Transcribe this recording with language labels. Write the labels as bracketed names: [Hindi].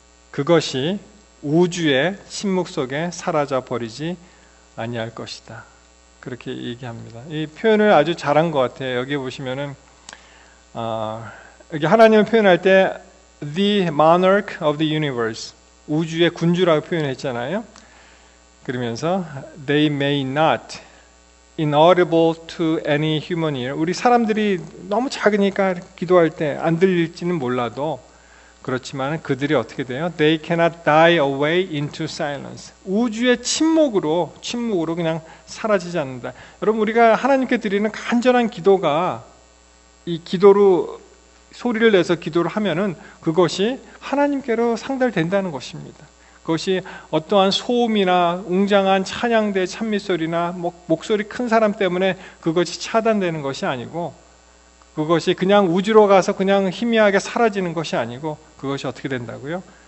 [Korean] 그것이 우주의 침묵 속에 사라져 버리지 아니할 것이다. 그렇게 얘기합니다. 이 표현을 아주 잘한 것 같아요. 여기 보시면은 여기 하나님을 표현할 때 [English] The Monarch of the Universe, [Korean] 우주의 군주라고 표현했잖아요. [English] 그러면서 They may not, inaudible to any human ear. [Korean] 우리 사람들이 너무 작으니까 기도할 때 안 들릴지는 몰라도 그렇지만 그들이 어떻게 돼요? [English] They cannot die away into silence. [Korean] 우주의 침묵으로 그냥 사라지지 않는다. 여러분, 우리가 하나님께 드리는 간절한 기도가 이 기도로 소리를 내서 기도를 하면은 그것이 하나님께로 상달된다는 것입니다. 그것이 어떠한 소음이나 웅장한 찬양대 찬미소리나 목소리 큰 사람 때문에 그것이 차단되는 것이 아니고, 그것이 그냥 우주로 가서 그냥 희미하게 사라지는 것이 아니고, 그것이 어떻게 된다고요?